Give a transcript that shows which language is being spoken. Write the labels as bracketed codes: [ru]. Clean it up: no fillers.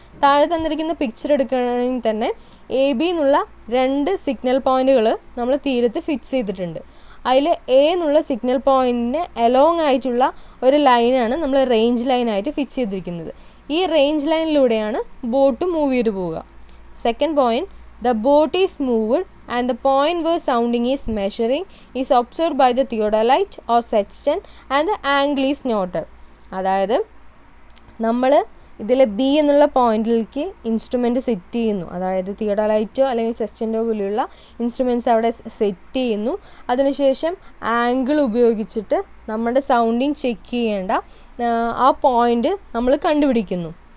[ml] താഴെ തന്നിരിക്കുന്ന പിക്ചർ എടുക്കുകയാണെങ്കിൽ തന്നെ AB എന്നുള്ള 2 സിഗ്നൽ പോയിൻറ്റുകൾ നമ്മൾ തീരത്ത് ഫിക്സ് ചെയ്തിട്ടുണ്ട്. അതിൽ A എന്നുള്ള സിഗ്നൽ പോയിൻറ്റിന് എലോങ് ആയിട്ടുള്ള ഒരു ലൈനാണ് നമ്മൾ റേഞ്ച് ലൈനായിട്ട് ഫിക്സ് ചെയ്തിരിക്കുന്നത്. ഈ റേഞ്ച് ലൈനിലൂടെയാണ് ബോട്ട് മൂവ് ചെയ്ത് പോവുക. [en] Second point, the boat is moved and the point where sounding is measuring is observed by the theodolite or sextant and the angle is noted. [ml] അതായത് നമ്മൾ ഇതിൽ B എന്നുള്ള പോയിന്റിലേക്ക് ഇൻസ്ട്രുമെൻറ്റ് സെറ്റ് ചെയ്യുന്നു. അതായത് തിയോഡലൈറ്റോ അല്ലെങ്കിൽ സെസ്റ്റൻറ്റോ പോലെയുള്ള ഇൻസ്ട്രുമെൻറ്റ്സ് അവിടെ സെറ്റ് ചെയ്യുന്നു. അതിനുശേഷം ആംഗിൾ ഉപയോഗിച്ചിട്ട് നമ്മുടെ സൗണ്ടിങ് ചെക്ക് ചെയ്യേണ്ട ആ പോയിൻ്റ് നമ്മൾ കണ്ടുപിടിക്കുന്നു.